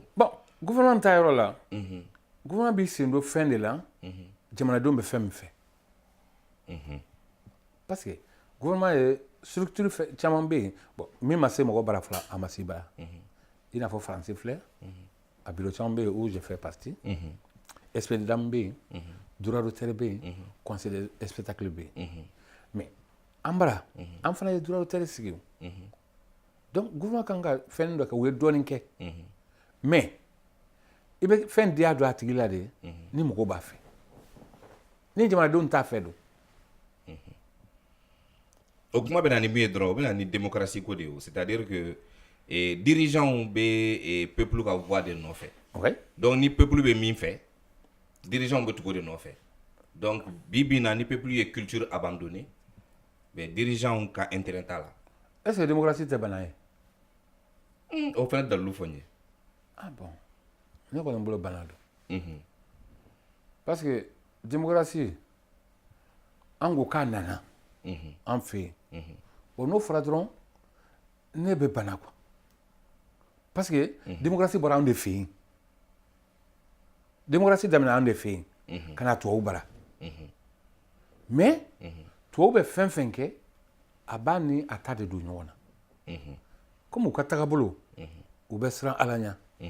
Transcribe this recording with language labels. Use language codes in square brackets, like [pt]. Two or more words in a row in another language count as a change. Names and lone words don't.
[bm] bon gouvernement ta yɔrɔ la gouvernement b'i sen don fɛn de la jamanadenw bɛ fɛn min fɛ [fr] parce que [bm] gouvernement ye structure caman bɛ yen bon min ma se mɔgɔ bara fila a ma se ba i n'a fɔ faransi filɛ a bureau caman bɛ yen [fr] où je fais partie expert d'âme [bm] bɛ yen [fr] droit d'auteur [bm] bɛ yen [fr] conseil de spectacle [bm] bɛ yen mais an bara an fana ye [fr] droit d'auteur [bm] sigi donc gouvernement kan ka fɛn dɔ kɛ u ye dɔɔnin kɛ mais i bɛ fɛn diya don a tigi la de ni mɔgɔw b'a fɛ ni jamanadenw t'a fɛ don o kuma bɛ na ni min ye dɔrɔn o bɛ na ni démocratie ko de ye [fr] c'est-à-dire que dirigeants [bm] bɛ peuple ka voix de nɔfɛ donc ni peuple bɛ min fɛ dirigeants bɛ tugu de nɔfɛ donc bi bi in na ni peuple ye [fr] culture abandonné mais dirigeants [bm] ka intérêt t'a la [fr] est-ce que démocratie [bm] tɛ bana ye o fana dalilu fɔ n ye ah bon ne kɔni bolo bana don [fr] parce que démocratie [bm] an ko k'a nana an fɛ yen o n'o fɔra dɔrɔn ne bɛ bana [fr] quoi parce que démocratie [bm] bɔra anw de fɛ yen démocratie daminɛ anw de fɛ yen ka na tubabu bara mais tubabu bɛ fɛn fɛn kɛ a b'a ni a ta de don ɲɔgɔn na comme u ka tagabolo u bɛ siran ala ɲɛ